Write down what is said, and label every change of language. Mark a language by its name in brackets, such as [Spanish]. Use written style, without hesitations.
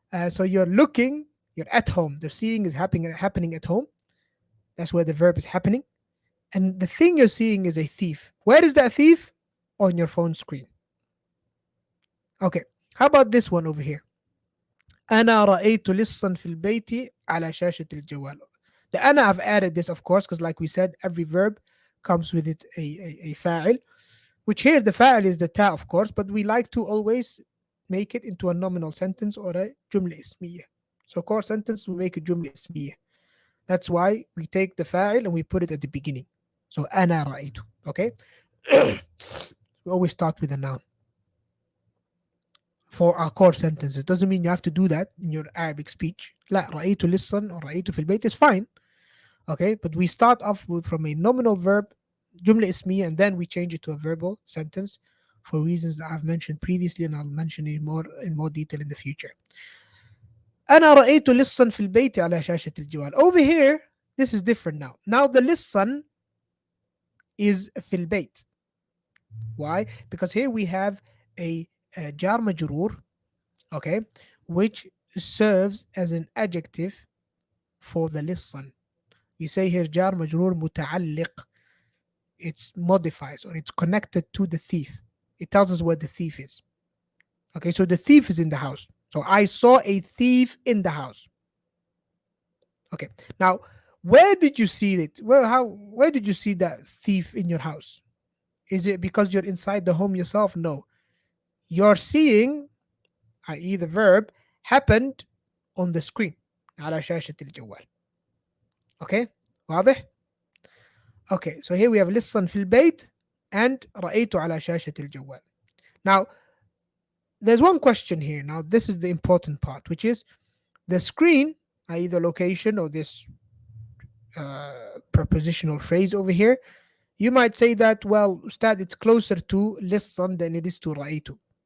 [English] So you're looking, you're at home. The seeing is happening at home. That's where the verb is happening. And the thing you're seeing is a thief. Where is that thief? On your phone screen. Okay, how about this one over here? [Arabic] أنا رأيت لصا في البيت على شاشة الجوال. [English] The أنا, I've added this, of course, because like we said, every verb comes with it a fa'il, which here the fa'il is the ta, of course, but we like to always make it into a nominal sentence or a jumla ismiya. So core sentence, we make a jumla ismiya. That's why we take the fa'il and we put it at the beginning. So [Arabic] أنا رأيت. [English] Okay. We always start with a noun for our core sentences. Doesn't mean you have to do that in your Arabic speech. [Arabic] لا, رأيت لصا or رأيت في البيت [English] is fine. Okay, but we start off from a nominal verb, jumla ismiya, and then we change it to a verbal sentence for reasons that I've mentioned previously, and I'll mention it in more detail in the future. [Arabic] أنا رأيت لصا في البيت على شاشة الجوال. [English] Over here, this is different now. Now the لصا is [Arabic] في البيت. [English] Why? Because here we have a jar majroor, okay, which serves as an adjective for the لصا. We say here jar majroor متعلق. It modifies or it's connected to the thief. It tells us where the thief is. Okay, so the thief is in the house. So I saw a thief in the house. Okay, now where did you see it? Where did you see that thief in your house? Is it because you're inside the home yourself? No. You're seeing, i.e. the verb, happened on the screen. [Arabic] على شاشة الجوال. Okay, واضح? [English] Okay, so here we have [Arabic] لصا في البيت [English] and [Arabic] رأيت على شاشة الجوال. [English] Now, there's one question here. Now, this is the important part, which is the screen, i.e. the location or this prepositional phrase over here. You might say that, well, Ustad, it's closer to لصا than it is to رأيت.